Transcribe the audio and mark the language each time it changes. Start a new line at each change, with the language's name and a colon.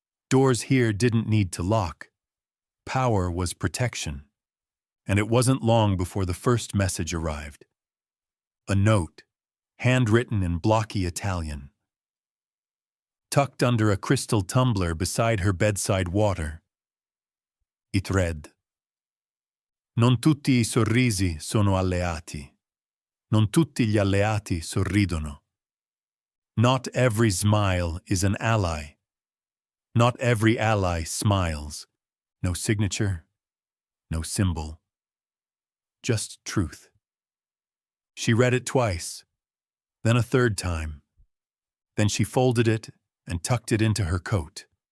English: Doors here didn't need to lock. Power was protection. And it wasn't long before the first message arrived. A note, handwritten in blocky Italian. tucked under a crystal tumbler beside her bedside water. It read,
Italian: Non tutti I sorrisi sono alleati. Non tutti gli alleati sorridono.
English: Not every smile is an ally. Not every ally smiles. No signature, no symbol. Just truth. She read it twice, then a third time. Then she folded it and tucked it into her coat.